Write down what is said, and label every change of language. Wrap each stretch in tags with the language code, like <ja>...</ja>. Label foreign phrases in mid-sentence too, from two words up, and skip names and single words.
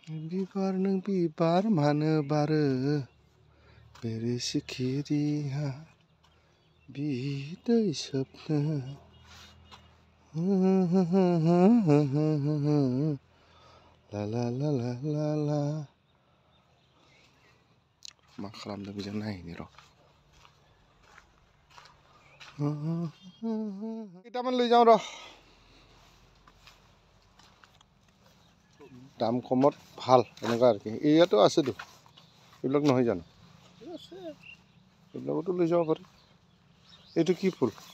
<brx>बिबार नों बिबार मानो बारो बेरे सिखिरिया बिदै सोबनो ला ला ला ला ला ला मा खालामदों बेजों नायनि र'</brx> <as>কেইটামান লৈ যাওঁ ৰ দাম কমত ভাল এনেকুৱা আৰু কি ইয়াতো আছেতো এইবিলাক নহয় জানো এইবিলাকতো লৈ যাব পাৰি এইটো কি ফুল</as>